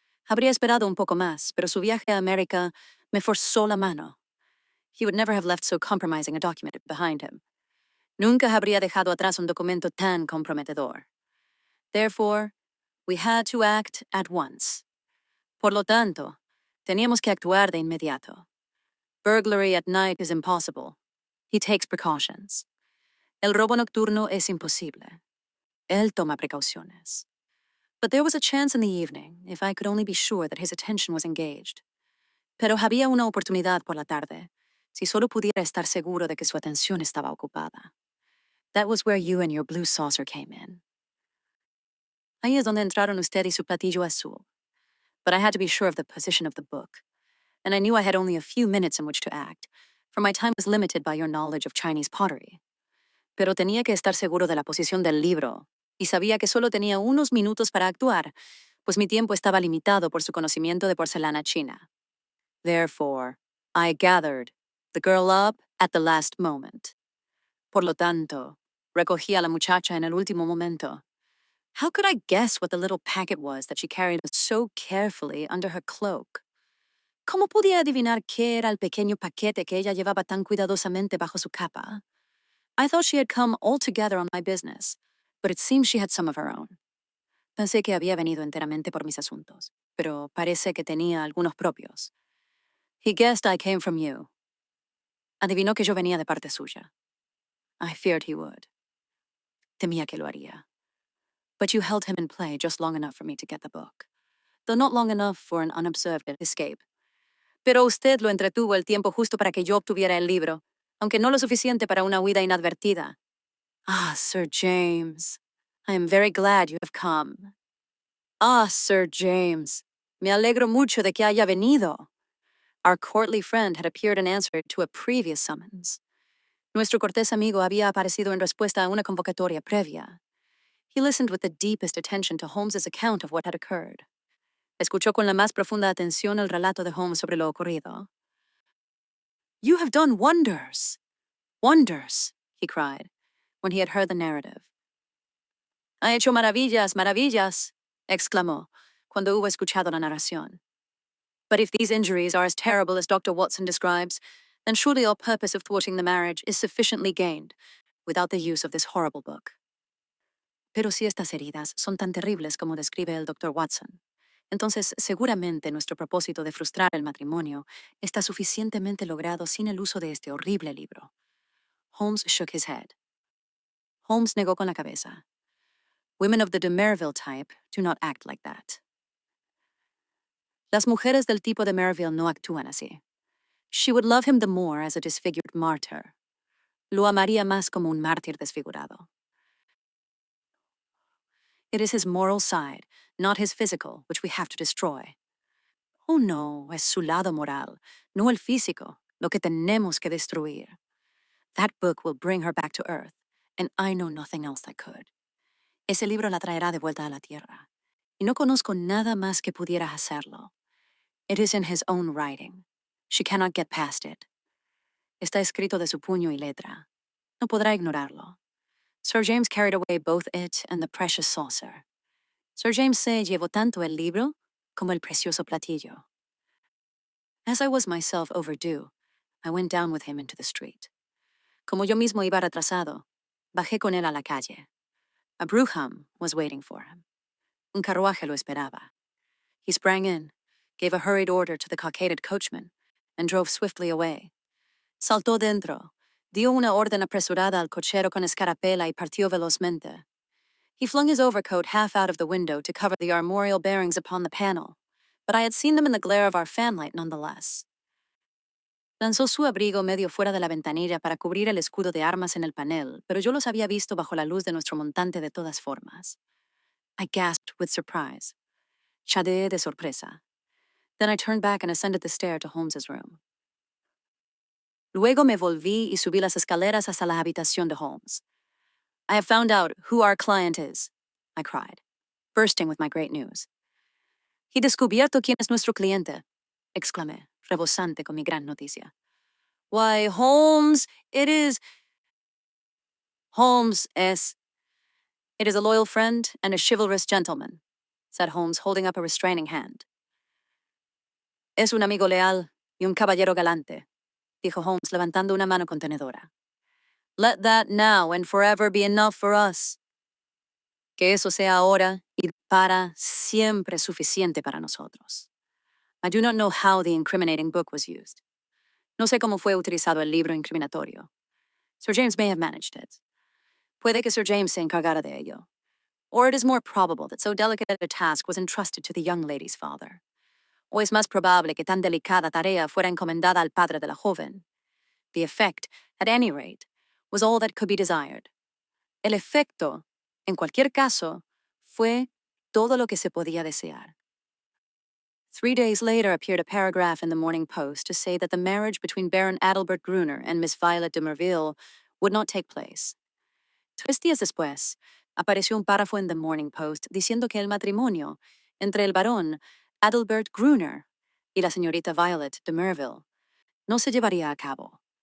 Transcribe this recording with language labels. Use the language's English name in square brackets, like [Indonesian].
[Spanish] Habría esperado un poco más, pero su viaje a América me forzó la mano. [English] He would never have left so compromising a document behind him. [Spanish] Nunca habría dejado atrás un documento tan comprometedor. [English] Therefore, we had to act at once. [Spanish] Por lo tanto, teníamos que actuar de inmediato. [English] Burglary at night is impossible. He takes precautions. [Spanish] El robo nocturno es imposible. Él toma precauciones. [English] But there was a chance in the evening, if I could only be sure that his attention was engaged. [Spanish] Pero había una oportunidad por la tarde, si solo pudiera estar seguro de que su atención estaba ocupada. [English] That was where you and your blue saucer came in. [Spanish] Ahí es donde entraron usted y su platillo azul. [English] But I had to be sure of the position of the book, and I knew I had only a few minutes in which to act, for my time was limited by your knowledge of Chinese pottery. [Spanish] Pero tenía que estar seguro de la posición del libro, y sabía que solo tenía unos minutos para actuar, pues mi tiempo estaba limitado por su conocimiento de porcelana china. [English] Therefore, I gathered the girl up at the last moment. [Spanish] Por lo tanto, recogí a la muchacha en el último momento. [English] How could I guess what the little packet was that she carried so carefully under her cloak? [Spanish] ¿Cómo podía adivinar qué era el pequeño paquete que ella llevaba tan cuidadosamente bajo su capa? [English] I thought she had come altogether on my business, but it seems she had some of her own. [Spanish] Pensé que había venido enteramente por mis asuntos, pero parece que tenía algunos propios. [English] He guessed I came from you. [Spanish] Adivinó que yo venía de parte suya. [English] I feared he would. [Spanish] Temía que lo haría. [English] But you held him in play just long enough for me to get the book, though not long enough for an unobserved escape. [Spanish] Pero usted lo entretuvo el tiempo justo para que yo obtuviera el libro, aunque no lo suficiente para una huida inadvertida. [English] Ah, Sir James, I am very glad you have come. [Spanish] Ah, Sir James, me alegro mucho de que haya venido. [English] Our courtly friend had appeared in answer to a previous summons. [Spanish] Nuestro cortés amigo había aparecido en respuesta a una convocatoria previa. [English] He listened with the deepest attention to Holmes's account of what had occurred. [Spanish] Escuchó con la más profunda atención el relato de Holmes sobre lo ocurrido. [English] You have done wonders! Wonders! He cried, when he had heard the narrative. [Spanish] Ha hecho maravillas, maravillas! Exclamó, cuando hubo escuchado la narración. [English] But if these injuries are as terrible as Dr. Watson describes, then surely our purpose of thwarting the marriage is sufficiently gained without the use of this horrible book. [Spanish] Pero si estas heridas son tan terribles como describe el Dr. Watson, Entonces, seguramente nuestro propósito de frustrar el matrimonio está suficientemente logrado sin el uso de este horrible libro. [English] Holmes shook his head. [Spanish] Holmes negó con la cabeza. [English] Women of the de Merville type do not act like that. [Spanish] Las mujeres del tipo de Merville no actúan así. [English] She would love him the more as a disfigured martyr. [Spanish] Lo amaría más como un mártir desfigurado. [English] It is his moral side, not his physical, which we have to destroy. [Spanish] Oh no, es su lado moral, no el físico, lo que tenemos que destruir. [English] That book will bring her back to earth, and I know nothing else that could. [Spanish] Ese libro la traerá de vuelta a la tierra, y no conozco nada más que pudiera hacerlo. [English] It is in his own writing. She cannot get past it. [Spanish] Está escrito de su puño y letra. No podrá ignorarlo. [English] Sir James carried away both it and the precious saucer. [Spanish] Sir James se llevó tanto el libro como el precioso platillo. [English] As I was myself overdue, I went down with him into the street. [Spanish] Como yo mismo iba retrasado, bajé con él a la calle. [English] A brougham was waiting for him. [Spanish] Un carruaje lo esperaba. [English] He sprang in, gave a hurried order to the cockaded coachman, and drove swiftly away. [Spanish] Saltó dentro, dio una orden apresurada al cochero con escarapela y partió velozmente. [English] He flung his overcoat half out of the window to cover the armorial bearings upon the panel, but I had seen them in the glare of our fanlight nonetheless. [Spanish] Lanzó su abrigo medio fuera de la ventanilla para cubrir el escudo de armas en el panel, pero yo los había visto bajo la luz de nuestro montante de todas formas. [English] I gasped with surprise. [Spanish] Chadeé de sorpresa. [English] Then I turned back and ascended the stair to Holmes's room. [Spanish] Luego me volví y subí las escaleras hasta la habitación de Holmes. [English] I have found out who our client is, I cried, bursting with my great news. [Spanish] He descubierto quién es nuestro cliente, exclamé, rebosante con mi gran noticia. [English] Why, Holmes, it is... [Spanish] Holmes es... [English] It is a loyal friend and a chivalrous gentleman, said Holmes, holding up a restraining hand. [Spanish] Es un amigo leal y un caballero galante, dijo Holmes, levantando una mano contenedora. [English] Let that now and forever be enough for us. [Spanish] Que eso sea ahora y para siempre suficiente para nosotros. [English] I do not know how the incriminating book was used. [Spanish] No sé cómo fue utilizado el libro incriminatorio. [English] Sir James may have managed it. [Spanish] Puede que Sir James se encargara de ello. [English] Or it is more probable that so delicate a task was entrusted to the young lady's father. [Spanish] O es más probable que tan delicada tarea fuera encomendada al padre de la joven. [English] The effect, at any rate, was all that could be desired. [Spanish] El efecto, en cualquier caso, fue todo lo que se podía desear. [English] 3 days later appeared a paragraph in the Morning Post to say that the marriage between Baron Adalbert Gruner and Miss Violet de Merville would not take place. [Spanish] 3 días después, apareció un párrafo en the Morning Post diciendo que el matrimonio entre el barón Adalbert Gruner y la señorita Violet de Merville no se llevaría a cabo.